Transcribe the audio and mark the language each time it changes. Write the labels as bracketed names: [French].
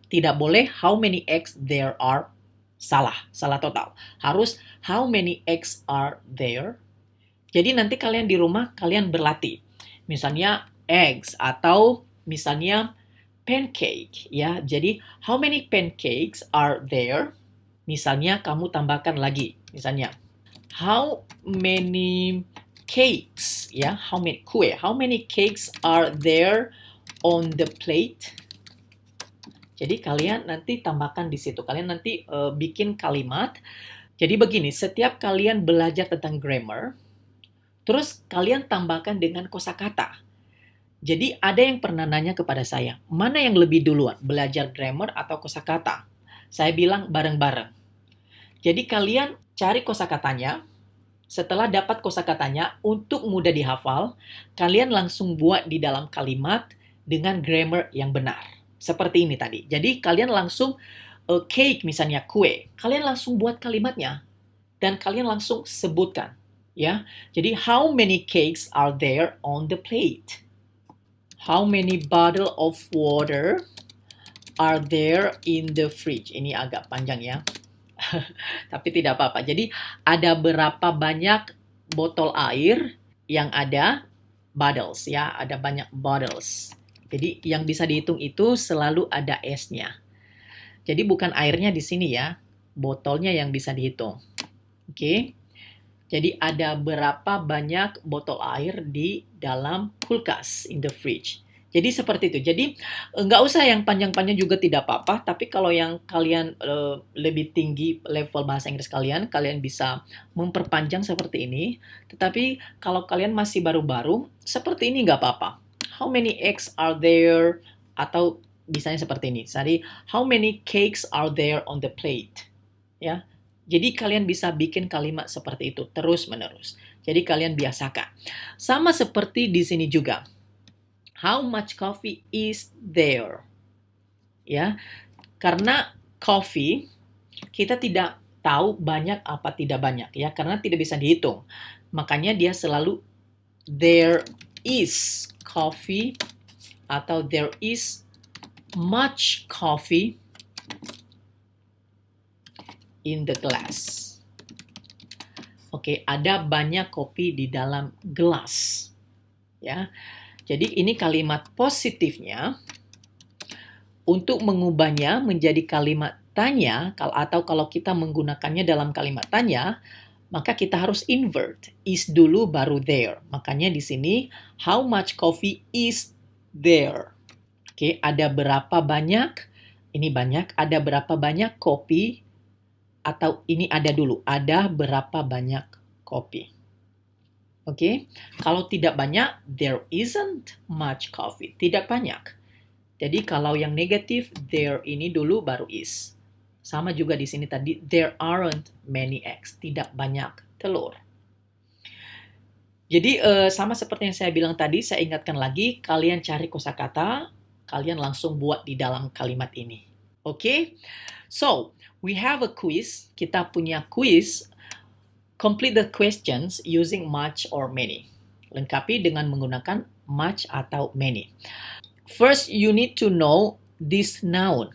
[Indonesian] Tidak boleh [English] how many eggs there are. [Indonesian] Salah total. Harus [English] how many eggs are there. [Indonesian] Jadi nanti kalian di rumah kalian berlatih. Misalnya eggs atau misalnya pancake, ya. [English] Jadi how many pancakes are there? [Indonesian] Misalnya kamu tambahkan lagi. Misalnya how many cakes, ya. [English] How many cakes are there on the plate? [Indonesian] Jadi kalian nanti tambahkan di situ. Kalian nanti bikin kalimat. Jadi begini, setiap kalian belajar tentang grammar, terus kalian tambahkan dengan kosakata. Jadi ada yang pernah nanya kepada saya, mana yang lebih duluan, belajar grammar atau kosakata? Saya bilang bareng-bareng. Jadi kalian cari kosakatanya, setelah dapat kosakatanya, untuk mudah dihafal, kalian langsung buat di dalam kalimat dengan grammar yang benar. Seperti ini tadi. Jadi kalian langsung cake misalnya kue, kalian langsung buat kalimatnya dan kalian langsung sebutkan. Ya. [English] Jadi how many cakes are there on the plate? How many bottle of water are there in the fridge? [Indonesian] Ini agak panjang ya. Tapi tidak apa-apa. Jadi ada berapa banyak botol air yang ada bottles ya, ada banyak bottles. Jadi yang bisa dihitung itu selalu ada S-nya. Jadi bukan airnya di sini ya, botolnya yang bisa dihitung. Oke. Jadi ada berapa banyak botol air di dalam kulkas, [English] in the fridge. [Indonesian] Jadi seperti itu. Jadi nggak usah yang panjang-panjang juga tidak apa-apa. Tapi kalau yang kalian lebih tinggi level bahasa Inggris kalian, kalian bisa memperpanjang seperti ini. Tetapi kalau kalian masih baru-baru, seperti ini nggak apa-apa. [English] How many eggs are there? [Indonesian] Atau misalnya seperti ini. [English] Jadi how many cakes are there on the plate? [Indonesian] Ya. Jadi kalian bisa bikin kalimat seperti itu terus-menerus. Jadi kalian biasakan. Sama seperti di sini juga. [English] How much coffee is there? [Indonesian] Ya, karena coffee kita tidak tahu banyak apa tidak banyak ya, karena tidak bisa dihitung. Makanya dia selalu [English] there is coffee atau there is much coffee in the glass. [Indonesian] Oke, ada banyak kopi di dalam gelas. Ya. Jadi ini kalimat positifnya. Untuk mengubahnya menjadi kalimat tanya atau kalau kita menggunakannya dalam kalimat tanya, maka kita harus invert. Is dulu baru there. Makanya di sini [English] how much coffee is there? [Indonesian] Oke, ada berapa banyak? Ini banyak. Ada berapa banyak kopi? Atau ini ada dulu, ada berapa banyak kopi. Oke, kalau tidak banyak, [English] there isn't much coffee. [Indonesian] Tidak banyak. Jadi kalau yang negatif, there ini dulu baru is. Sama juga di sini tadi, [English] there aren't many eggs. [Indonesian] Tidak banyak telur. Jadi sama seperti yang saya bilang tadi, saya ingatkan lagi, kalian cari kosakata, kalian langsung buat di dalam kalimat ini. Oke? [English] So, we have a quiz. [Indonesian] Kita punya quiz. [English] Complete the questions using much or many. [Indonesian] Lengkapi dengan menggunakan much atau many. [English] First, you need to know this noun.